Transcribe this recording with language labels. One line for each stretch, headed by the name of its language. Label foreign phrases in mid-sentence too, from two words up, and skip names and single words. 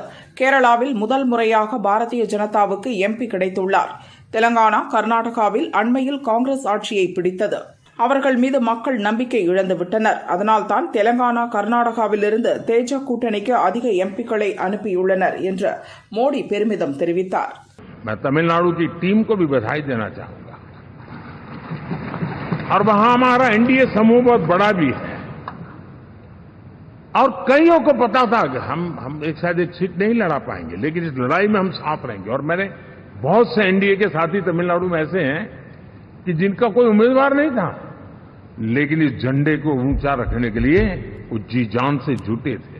Tamil: கேரளாவில் முதல் முறையாக பாரதிய ஜனதாவுக்கு எம்பி கிடைத்துள்ளார். தெலங்கானா, கர்நாடகாவில் அண்மையில் காங்கிரஸ் ஆட்சியை பிடித்தது. அவர்கள் மீது மக்கள் நம்பிக்கை இழந்துவிட்டனர். அதனால்தான் தெலங்கானா, கர்நாடகாவிலிருந்து தேஜ கூட்டணிக்கு அதிக எம்பிக்களை அனுப்பியுள்ளனர் என்று மோடி பெருமிதம் தெரிவித்தார்.
Hindi: मैं तमिलनाडु की टीम को भी बधाई देना चाहूंगा और वहां हमारा एनडीए समूह बहुत बड़ा भी है और कईयों को पता था कि हम शायद एक सीट नहीं लड़ा पाएंगे, लेकिन इस लड़ाई में हम साथ रहेंगे. और मैंने बहुत से एनडीए के साथी तमिलनाडु में ऐसे हैं कि जिनका कोई उम्मीदवार नहीं था, लेकिन इस झंडे को ऊंचा रखने के लिए वो जी जान से जुटे थे.